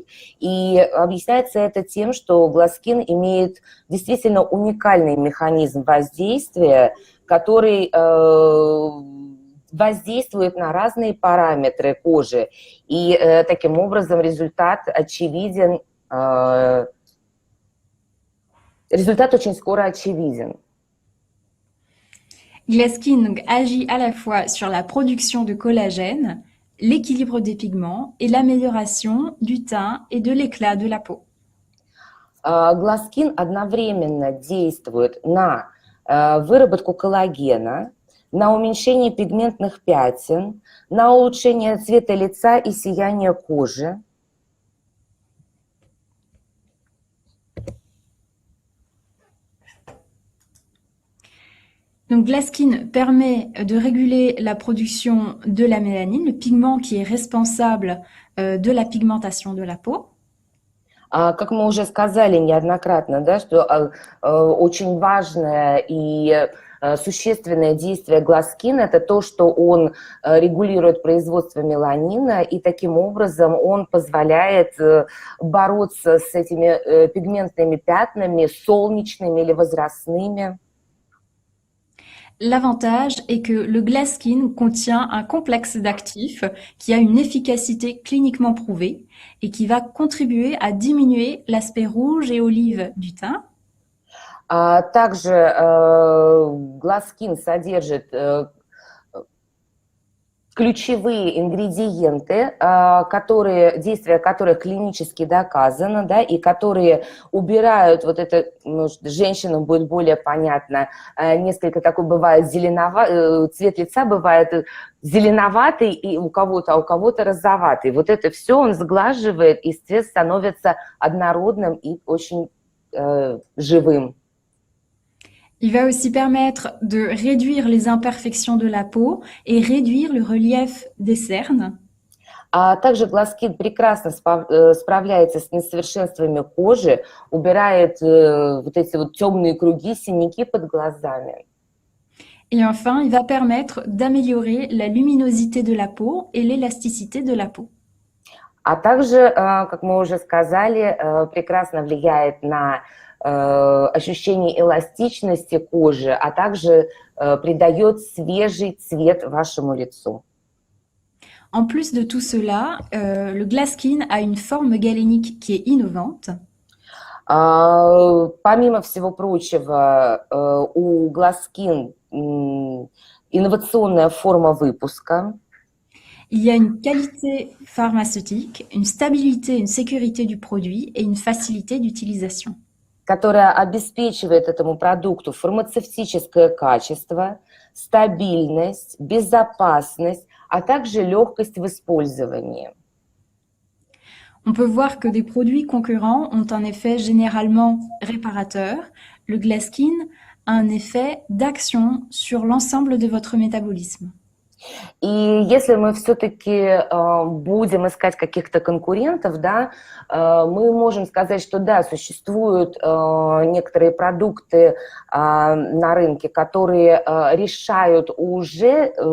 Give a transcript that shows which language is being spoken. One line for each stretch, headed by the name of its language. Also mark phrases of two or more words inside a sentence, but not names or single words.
Russian: И объясняется это тем, что Glaskin имеет действительно уникальный механизм воздействия, который воздействует на разные параметры кожи. И таким образом результат очевиден, результат очень скоро очевиден.
French: Glaskin donc, agit à la fois sur la production de collagène, l'équilibre des pigments et l'amélioration du teint et de l'éclat de la peau.
Russian: Glaskin одновременно действует на выработку коллагена, на уменьшение пигментных пятен, на улучшение цвета лица и сияния кожи.
French: Donc, Glaskin permet de réguler la production de la mélanine, le pigment qui est responsable de la pigmentation de la peau.
Russian: Как мы уже сказали неоднократно, да, что очень важное и существенное действие Glaskin – это то, что он регулирует производство меланина, и таким образом он позволяет бороться с этими пигментными пятнами, солнечными или возрастными.
French: L'avantage est que le Glaskin contient un complexe d'actifs qui a une efficacité cliniquement prouvée et qui va contribuer à diminuer l'aspect rouge et olive du teint.
Russian: Также Glaskin содержит ключевые ингредиенты, действия которых клинически доказано, да, и которые убирают вот это, может, женщинам будет более понятно, несколько такой бывает цвет лица бывает зеленоватый и у кого-то, а у кого-то розоватый. Вот это все он сглаживает, и цвет становится однородным и очень живым.
French: Il va aussi permettre de réduire les imperfections de la peau et réduire le relief des cernes.
Russian: Также Glaskin прекрасно справляется с несовершенствами кожи, убирает вот эти вот темные круги, синяки под глазами.
French: Et enfin, il va permettre d'améliorer la luminosité de la peau et l'élasticité de la peau.
Russian: А также, как мы уже сказали, прекрасно влияет на ощущение эластичности кожи, а также придает свежий цвет вашему лицу.
French: En plus de tout cela, le Glaskin a une forme galénique qui est innovante.
Russian: Помимо всего прочего, у Glaskin инновационная форма выпуска.
French: Il y a une qualité pharmaceutique, une stabilité, une sécurité du produit et une facilité d'utilisation.
Russian: Которая обеспечивает этому продукту фармацевтическое качество, стабильность, безопасность, а также легкость в использовании.
French: On peut voir que des produits concurrents ont un effet généralement réparateur. Le Glaskin a un effet d'action sur l'ensemble de votre métabolisme.
Russian: И если мы все-таки будем искать каких-то конкурентов, да, мы можем сказать, что да, существуют некоторые продукты на рынке, которые решают уже